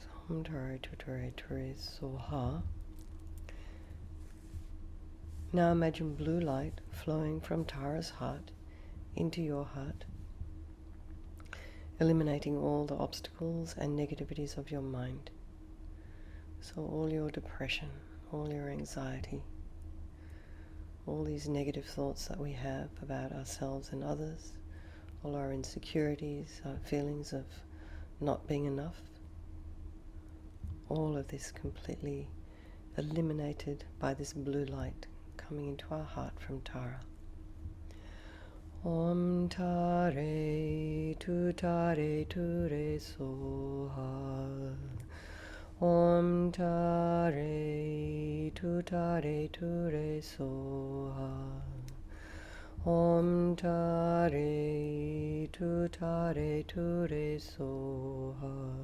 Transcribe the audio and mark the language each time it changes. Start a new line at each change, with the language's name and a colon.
Sanskrit: Om Tare Tu Tare Tu Re Soha.
English: Now imagine blue light flowing from Tara's heart into your heart, eliminating all the obstacles and negativities of your mind. So all your depression, all your anxiety, all these negative thoughts that we have about ourselves and others, all our insecurities, our feelings of not being enough, all of this completely eliminated by this blue light coming into our heart from Tara.
Sanskrit: Om Tare Tu Tare Tu Re Soha. Om Tare Tu Tare Tu Re Soha. Om Tare Tu Tare Tu Re Soha.